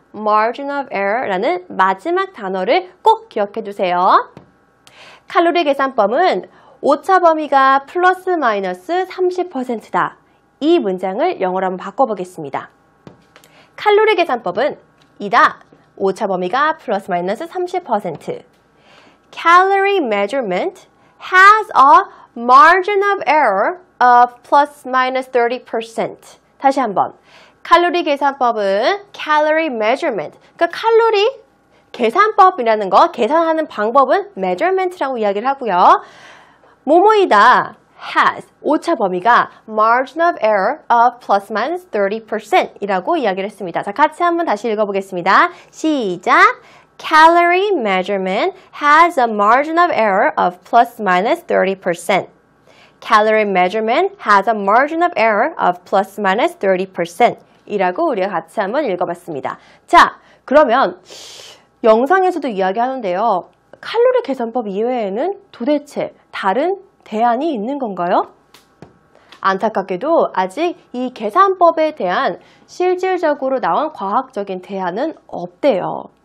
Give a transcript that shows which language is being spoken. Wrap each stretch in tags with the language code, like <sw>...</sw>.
<ko>margin of error라는 마지막 단어를 꼭 기억해 두세요. 칼로리 계산법은 오차 범위가 플러스 마이너스 30%다. 이 문장을 영어로 한번 바꿔보겠습니다. 칼로리 계산법은 이다. 오차 범위가 플러스 마이너스 30%.</ko> <en>Calorie measurement has a margin of error of plus minus 30%.</en> <ko>다시 한번. 칼로리 계산법은 calorie measurement. 그러니까 칼로리 계산법이라는 거, 계산하는 방법은 measurement라고 이야기를 하고요. 뭐뭐이다. has. 오차 범위가</ko> <en>margin of error of plus minus 30%</en> <ko>이라고 이야기를 했습니다. 자, 같이 한번 다시 읽어보겠습니다. 시작.</ko> <en>Calorie measurement has a margin of error of plus minus 30%. Calorie measurement has a margin of error of plus minus 30%</en> <ko>이라고 우리가 같이 한번 읽어봤습니다. 자, 그러면 영상에서도 이야기하는데요. 칼로리 계산법 이외에는 도대체 다른 대안이 있는 건가요? 안타깝게도 아직 이 계산법에 대한 실질적으로 나온 과학적인 대안은 없대요.</ko>